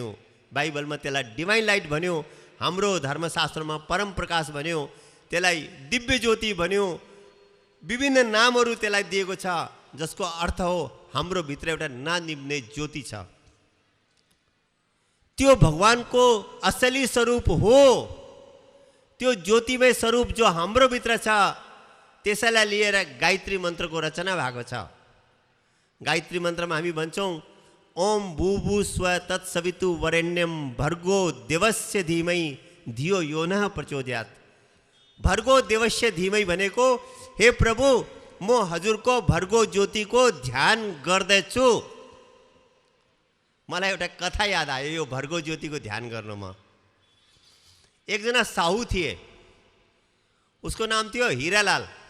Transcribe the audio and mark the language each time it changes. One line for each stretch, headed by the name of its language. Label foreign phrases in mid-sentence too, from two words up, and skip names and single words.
Nepali: बाइबलमा त्यसलाई
English: divine light
Nepali: भन्यो, हाम्रो धर्मशास्त्रमा परम प्रकाश भन्यो, त्यसलाई दिव्य ज्योति भन्यो, विभिन्न नामहरू त्यसलाई दिएको छ, जसको अर्थ हो हाम्रो भित्र एउटा ननिभ्ने ज्योति छ। त्यो भगवानको असली स्वरूप हो, त्यो ज्योतिमय स्वरूप जो हाम्रो भित्र छ, त्यसैलाई लिएर गायत्री मन्त्रको रचना भएको छ। गायत्री मन्त्रमा हामी भन्छौँ,
Sanskrit: ओम भूभु स्व तत्सवितु वरेण्यम भर्गो देवस्य धीमहि धियो यो नः प्रचोदयात्। भर्गो देवस्य धीमहि
Nepali: भनेको, हे प्रभु म हजुरको भर्गो ज्योतिको ध्यान गर्दैछु। मलाई एउटा कथा याद आयो यो भर्गो ज्योतिको ध्यान गर्नुमा। एकजना साहु थिए, उसको नाम थियो हिरालाल।